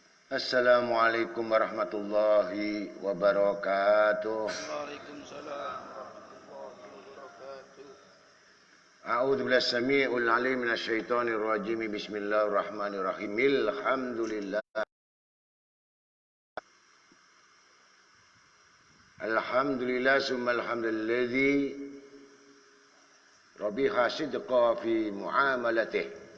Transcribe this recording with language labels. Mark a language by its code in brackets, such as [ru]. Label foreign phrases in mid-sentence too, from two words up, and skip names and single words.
[ar] السلام عليكم ورحمة الله وبركاته. وعليكم السلام ورحمة الله وبركاته. أعوذ بالله السميع العليم من الشيطان الرجيم. بسم الله الرحمن الرحيم. الحمد لله. الحمد لله ثم الحمد لله الذي ربحه صدقا في معاملته.